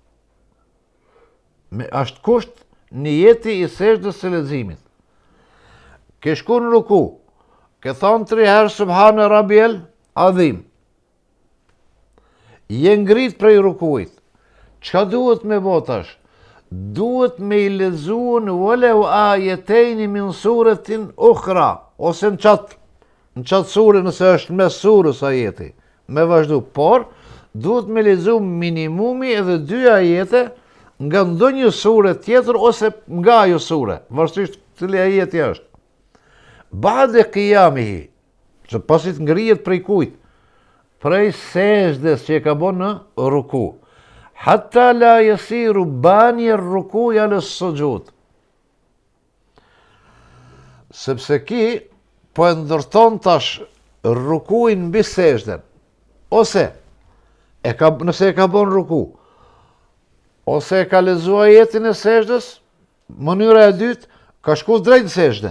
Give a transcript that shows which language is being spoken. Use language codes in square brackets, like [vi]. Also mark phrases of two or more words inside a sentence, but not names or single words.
[sq] Është kusht niyeti i sejdës së leximit. Ke shku në ruku, ke thonë 3 herë [ar] سبحان ربي العظيم. [sq] Je ngrit prej rukuit. Çka duhet me bo tash? Duhet me i lexuar [ar] ولو آيتين من سورة أخرى, [sq] ose në qatë sure nëse është mes surës ajeti, me vazhdu, por duhet me lexu minimumi edhe 2 ajete nga ndonjë sure tjetër ose nga ajo sure, varësisht cili ajeti është. [ar] بعد قيامه, [sq] që pasit ngrihet prej kujt? Prej sejdës që e ka bën në ruku. [ar] حتى لا يصير بناء الركوع على السجود. [sq] Sepse ki po e ndërton tash rukuin mbi sejdën. Ose nëse e ka bën ruku, ose e ka lexuar ajetin e sejdës, mënyra e dytë ka shku drejt në sejdë.